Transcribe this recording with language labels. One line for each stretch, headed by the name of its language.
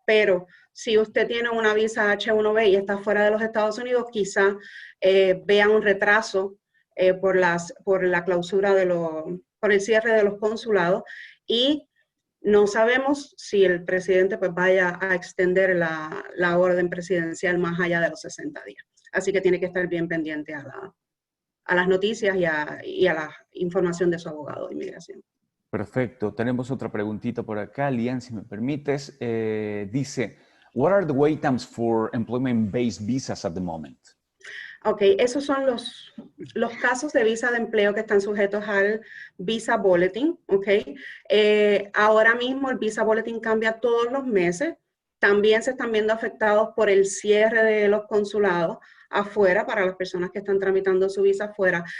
Spanish: Pero si usted tiene una visa H1B y está fuera de los Estados Unidos, quizá vean un retraso por la clausura por el cierre de los consulados y no sabemos si el presidente pues vaya a extender la orden presidencial más allá de los 60 días. Así que tiene que estar bien pendiente a las noticias y a la información de su abogado de inmigración. Perfecto. Tenemos otra preguntita por acá.
English: Lian,
Spanish: si me permites, dice,
English: what are the wait times for employment-based visas at the moment?
Spanish: Ok, esos son los casos de visa de empleo que están sujetos al Visa Bulletin, ok. Ahora mismo el Visa Bulletin cambia todos los meses. También se están viendo afectados por el cierre de los consulados afuera para las personas que están tramitando su visa afuera.